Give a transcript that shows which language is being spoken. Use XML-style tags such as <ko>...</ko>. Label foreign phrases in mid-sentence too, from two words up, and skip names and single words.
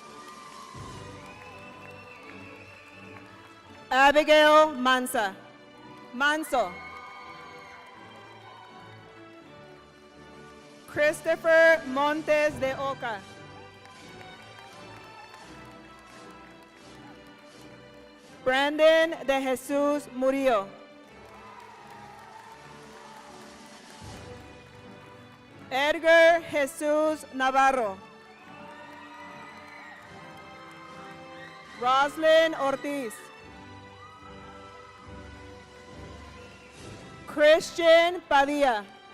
<es>Abigail Manso. Christopher Montes de Oca. Brandon de Jesus Murillo. Edgar Jesus Navarro. Roslyn Ortiz. Christian Padilla.</es>